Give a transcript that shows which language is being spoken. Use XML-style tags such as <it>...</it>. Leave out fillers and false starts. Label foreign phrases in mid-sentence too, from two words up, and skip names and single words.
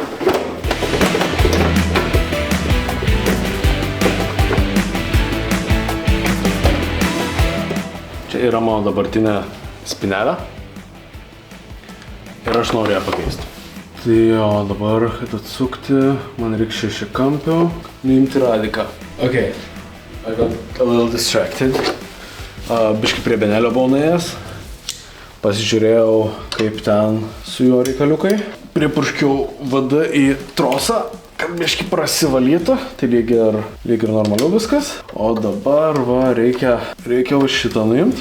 <lt>Čia yra mano dabartinė spinelė. Ir aš noriu ją pakeisti. Tai jo, dabar, kad atsukti, man reikia 6 kampių, nuimti radiką.</lt> <en>Ok, I got a little distracted.</en> <lt>Biškai prie benelio buvau nuėjęs. Pasižiūrėjau, kaip ten su juo reikaliukai. Pripurškiau vadą į trosą, kad biškai prasivalytų. Tai lyg ir normaliau viskas. O dabar va, reikia va šitą nuimti.</lt>